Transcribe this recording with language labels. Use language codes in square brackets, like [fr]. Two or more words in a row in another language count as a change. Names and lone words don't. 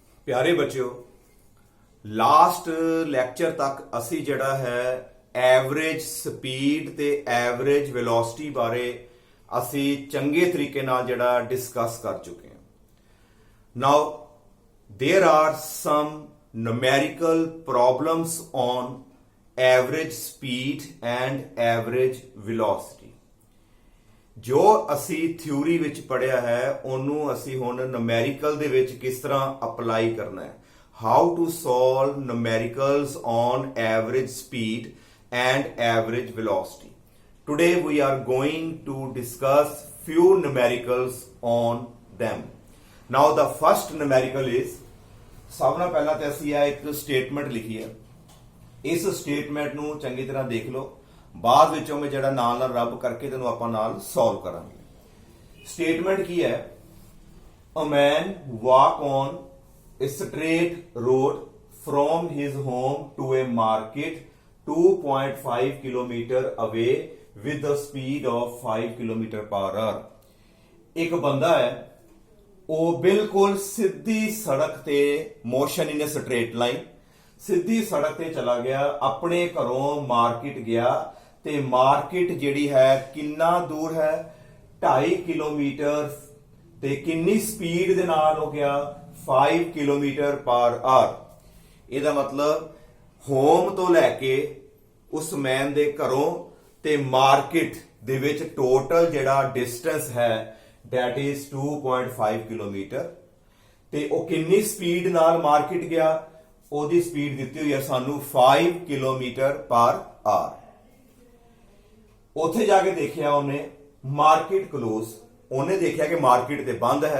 [pa] ਪਿਆਰੇ ਬੱਚਿਓ, [en] last lecture [pa] ਤਕ ਅਸੀਂ ਜਿਹੜਾ ਹੈ [en] average speed [pa] ते [en] average velocity [pa] ਬਾਰੇ ਅਸੀਂ ਚੰਗੇ ਤਰੀਕੇ ਨਾਲ ਜਿਹੜਾ ਡਿਸਕਸ ਕਰ ਚੁੱਕੇ ਹਾਂ। [en] now there are some numerical problems on average speed and average velocity. [pa] ਜੋ ਅਸੀਂ ਥਿਊਰੀ ਵਿੱਚ ਪੜ੍ਹਿਆ ਹੈ ਉਹਨੂੰ ਅਸੀਂ ਹੁਣ numerical ਦੇ ਵਿੱਚ ਕਿਸ ਤਰ੍ਹਾਂ ਅਪਲਾਈ ਕਰਨਾ ਹੈ। [en] How to solve numericals on average speed and average velocity. Today we are going to discuss few numericals on them. Now the first numerical is, [pa] ਸਭ ਨਾਲ ਪਹਿਲਾਂ ਤੇ ਅਸੀਂ ਇਹ ਇੱਕ ਸਟੇਟਮੈਂਟ ਲਿਖੀ ਹੈ। ਇਸ ਸਟੇਟਮੈਂਟ ਨੂੰ ਚੰਗੀ ਤਰ੍ਹਾਂ ਦੇਖ ਲਓ, ਬਾਅਦ ਵਿੱਚੋਂ ਮੈਂ ਜਿਹੜਾ ਨਾਲ ਰੱਬ ਕਰਕੇ ਤੈਨੂੰ ਆਪਾਂ ਨਾਲ ਸੋਲਵ ਕਰਾਂਗੇ। ਸਟੇਟਮੈਂਟ ਕੀ ਹੈ? [en] a man walk on a straight road from his home to a market 2.5 kilometer away with the speed of 5 kilometer per hour. [pa] ਇੱਕ ਬੰਦਾ ਹੈ, ਉਹ ਬਿਲਕੁਲ ਸਿੱਧੀ ਸੜਕ ਤੇ [en] motion in a straight line [pa] ਸਿੱਧੀ ਸੜਕ ਤੇ ਚਲਾ ਗਿਆ, ਆਪਣੇ ਘਰੋਂ ਮਾਰਕੀਟ ਗਿਆ ਤੇ ਮਾਰਕੀਟ ਜਿਹੜੀ ਹੈ ਕਿੰਨਾ ਦੂਰ ਹੈ? 2.5 ਕਿਲੋਮੀਟਰ ਤੇ ਕਿੰਨੀ ਸਪੀਡ ਦੇ ਨਾਲ ਹੋ ਗਿਆ? 5 [en] kilometer per hour. [pa] ਇਹਦਾ ਮਤਲਬ ਹੋਮ ਤੋਂ ਲੈ ਕੇ ਉਸ ਮੈਨ ਦੇ ਘਰੋਂ ਤੇ ਮਾਰਕੀਟ ਦੇ ਵਿੱਚ ਟੋਟਲ ਜਿਹੜਾ ਡਿਸਟੈਂਸ ਹੈ [en] that is [pa] 2.5 ਕਿਲੋਮੀਟਰ। ਤੇ ਉਹ ਕਿੰਨੀ ਸਪੀਡ ਨਾਲ ਮਾਰਕੀਟ ਗਿਆ? ਉਹਦੀ ਸਪੀਡ ਦਿੱਤੀ ਹੋਈ ਹੈ ਸਾਨੂੰ 5 [en] kilometer per hour. [pa] ਉੱਥੇ ਜਾ ਕੇ ਦੇਖਿਆ ਉਹਨੇ [en] market close, [pa] ਉਹਨੇ ਦੇਖਿਆ ਕਿ ਮਾਰਕੀਟ ਤੇ ਬੰਦ ਹੈ।